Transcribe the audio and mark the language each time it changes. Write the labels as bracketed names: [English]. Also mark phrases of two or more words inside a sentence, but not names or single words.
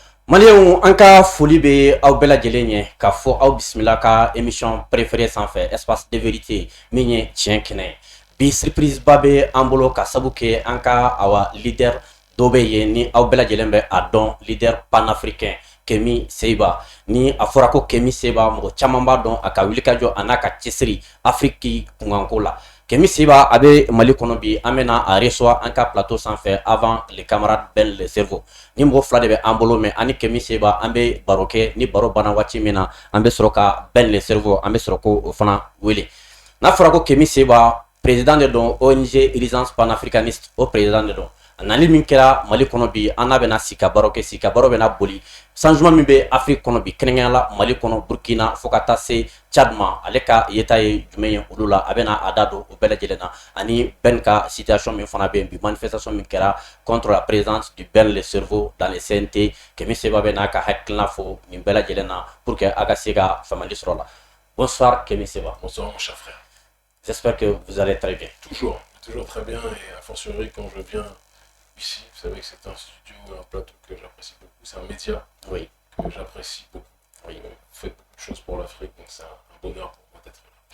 [Bambara] Malienw an ka foli bɛ aw bɛɛ lajɛlen ye k'a fɔ aw bisimila ka [French] émission préférée [Bambara] sanfɛ [French] espace de vérité [Bambara] min ye tiɲɛ kɛnɛ ye bi surprise ba bɛ an bolo ka sabu kɛ an ka leader dɔ bɛ yen ni aw bɛɛ lajɛlen bɛ a dɔn [French] leader panafricain [Bambara] Kemi Seba ni a fɔra ko Kemi Seba mɔgɔ caman b'a dɔn a ka wulikajɔ a n'a ka cɛsiri Afrique kunkanko la. Kemi Seba a bɛ Mali kɔnɔ bi an bɛna a recevoir an ka plateau sanfɛ [French] avant les camarades [Bambara] Ben le cerveau ni mɔgɔ fila de bɛ an bolo mɛ ani Kemi Seba an bɛ baro kɛ ni baro banna waati min na an bɛ sɔrɔ ka Ben le cerveau an bɛ sɔrɔ ko o fana wele n'a fɔra ko Kemi Seba [French] président de [Bambara] don ONG Urgence Panafricaniste o [French] président de [Bambara] don a nali min kɛra Mali kɔnɔ bi an n'a bɛna sigi ka baro kɛ sigi ka baro bɛna boli changement min bɛ Afrique kɔnɔ bi kɛrɛnkɛrɛnnenya la Mali kɔnɔ Burkina fo ka taa se Tchad ma ale ka yeta ye jumɛn ye olu la a bɛna a da don o bɛɛ lajɛlen na ani Ben ka situation min fana bɛ yen bi manifestation min kɛra [French] contre la présence du Ben le cerveau dans les CNT [Bambara] Kemi Seba bɛ n'a ka hakilina fɔ nin bɛɛ lajɛlen na [French] pour que [Bambara] a ka se ka faamuyali sɔrɔ la. [French] Bonsoir Kemi Seba. Bonsoir mon cher frère. J'espère que vous allez très bien. Toujours très bien et a fortiori quand je viens ici, vous savez que c'est un studio, un plateau que j'apprécie beaucoup, c'est un média Oui. que j'apprécie beaucoup. Oui. Vous faites beaucoup de choses pour l'Afrique, donc c'est un bonheur pour moi d'être là.